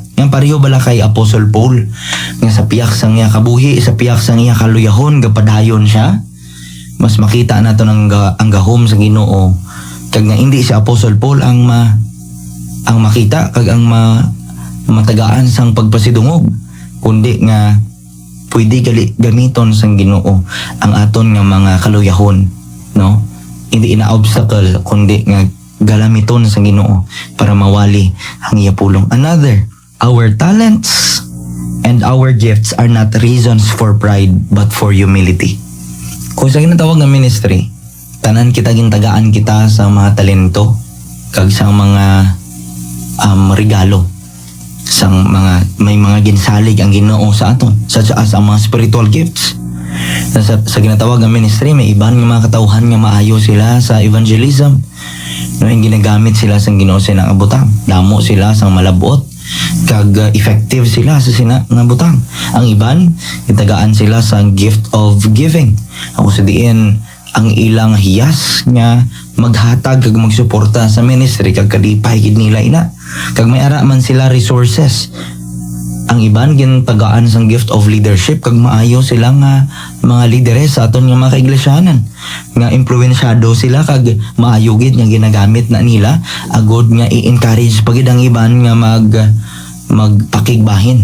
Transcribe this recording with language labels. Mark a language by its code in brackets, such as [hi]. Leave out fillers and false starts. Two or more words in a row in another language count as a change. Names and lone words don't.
[hil] Yang pareho bala kay Apostle Paul nga sa piyak sang iya kabuhi, sa piyak sang iya kaluyahon gapadayon siya, mas makita naton ang gahom sa Ginoo, kag nga hindi si Apostle Paul ang makita kag ang matagaan sang pagpasidungog, kundi nga pwede gamiton sang Ginoo ang aton nga mga kaluyahon, no? Hindi ina obstacle kundi nga galamiton sang Ginoo para mawali ang iya pulong. [en] Another, our talents and our gifts are not reasons for pride but for humility. [hil] Kung sa ginatawag nga ministry, tanan kita gintagaan kita sa mga talento kag sa mga regalo, sang may mga ginsalig ang Ginoo sa aton, [en] such as [hil] ang mga [en] spiritual gifts. [hil] Sa ginatawag nga ministry, may iban nga mga katawhan nga maayo sila sa evangelism, no, yung ginagamit sila sa Ginoo sa sinang butang, damo sila sang malabot kag effective sila sa sinang butang. Ang iban itagaan sila sa [en] gift of giving, [hil] ako sa diin ang ilang hiyas nga maghatag kag magsuporta sa ministry kag kalipay gid nila ina, kag may ara man sila resources. Ang iban gintagaan sang [en] gift of leadership [hil] kag maayo sila nga mga lideres sa aton nga mga kaiglesyaanan, nga impluwensyado sila kag maayo gid nga ginagamit na nila agod nga i-encourage pagid ang iban nga magpakigbahin.